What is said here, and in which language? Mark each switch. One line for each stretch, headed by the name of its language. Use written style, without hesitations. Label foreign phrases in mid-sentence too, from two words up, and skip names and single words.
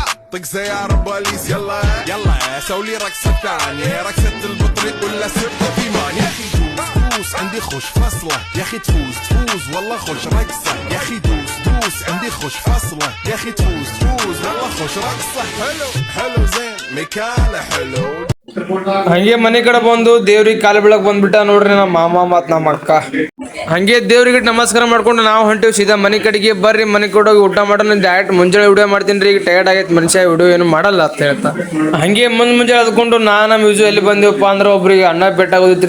Arabic: طق سيارة بوليس يلا يلا سوي رقصة ثانية رقصة البطريق ولا سبة في مان يا اخي دوس عندي خوش فصلة يا اخي تفوز والله خوش رقصة يا اخي دوس عندي خوش فصلة يا اخي تفوز والله خوش رقصة حلو زين مكانه حلو.
Kannada: ಹಂಗೆ ಮನೆ ಕಡೆ ಬಂದು ದೇವ್ರಿಗೆ ಕಾಲು ಬೀಳಕ್ ಬಂದ್ಬಿಟ್ಟ ನೋಡ್ರಿ ನಮ್ಮ ಮಾಮ ಮತ್ ನಮ್ಮ ಅಕ್ಕ. ಹಂಗೆ ದೇವ್ರಿಗೆ ನಮಸ್ಕಾರ ಮಾಡ್ಕೊಂಡು ನಾವು ಹೊಂಟಿವಿ ಸೀದಾ ಮನೆ ಕಡೆಗೆ. ಬರ್ರಿ ಮನೆ ಕಡೆ ಹೋಗಿ ಊಟ ಮಾಡೋಣ. ಡೈರೆಕ್ಟ್ ಮುಂಜಾನೆ ವಿಡಿಯೋ ಮಾಡ್ತೀನಿ ರೀ, ಈಗ ಟಯರ್ಡ್ ಆಗೈತೆ ಮನುಷ್ಯ, ವಿಡಿಯೋ ಏನು ಮಾಡಲ್ಲ ಅಂತ ಹೇಳ್ತಾ ಹಂಗೆ ಮುಂಜಾನೆ ಅದ್ಕೊಂಡು ನಮ್ಮ ಮ್ಯೂಸು ಎಲ್ಲಿ ಬಂದಿವಪ್ಪ ಅಂದ್ರೆ ಒಬ್ರಿಗೆ ಅಣ್ಣ ಭೇಟಾಗೋದಿತ್ರಿ.